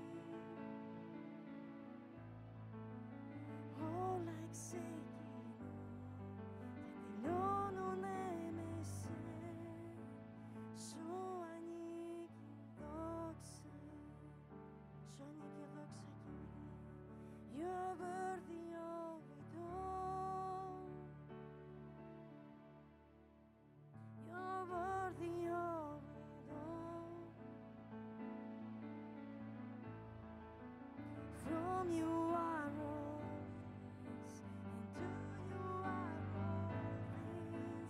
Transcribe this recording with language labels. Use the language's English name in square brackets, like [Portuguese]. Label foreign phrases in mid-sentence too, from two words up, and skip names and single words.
[Greek] Όλα ξεκινούν και τελειώνουνε με σε. Σου ανήκει δόξα. Σου ανήκει δόξα, Κύριε. [English] You're worthy of it all. You're worthy of it all. From you are all things, and to you are all things.